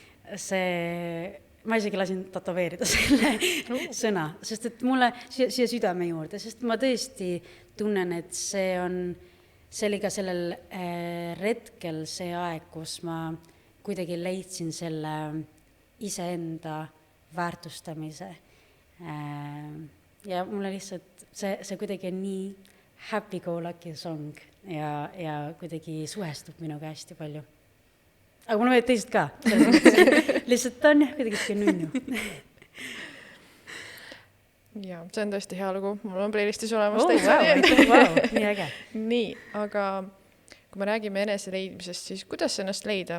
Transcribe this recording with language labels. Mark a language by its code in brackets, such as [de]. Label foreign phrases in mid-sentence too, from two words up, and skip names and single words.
[et] Ma isegi lasin tatoveerida selle sõna, sest et mulle siia südame juurde, sest ma tõesti tunnen, et see oli ka sellel retkel see aeg, kus ma kuidagi leidsin selle iseenda väärtustamise. Ja mulle lihtsalt see kuidagi on nii [en] happy-go-lucky song [et] ja kuidagi suhestub minuga hästi palju. Aga mulle meeldib teised ka. Lihtsalt ta on jah kuidagi siuke nunnu. Ja, see on tõesti hea lugu. Mul on playlistis olemas Wow, nii äge. Nii, aga kui me räägime enese leidmisest, siis kuidas ennast leida?